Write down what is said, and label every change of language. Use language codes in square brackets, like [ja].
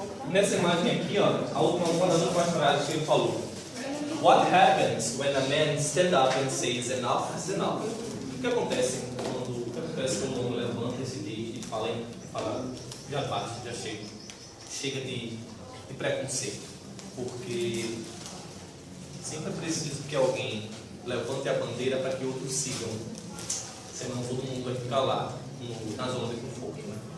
[pt] Nessa imagem aqui, ó, a última uma das últimas frases que ele falou. [en] What happens when a man stands up and says enough is enough? [pt] O que acontece quando um homem levanta e se diz e fala já basta, já chega de preconceito, porque sempre é preciso que alguém levante a bandeira para que outros sigam, senão todo mundo vai ficar lá na zona de conforto, né?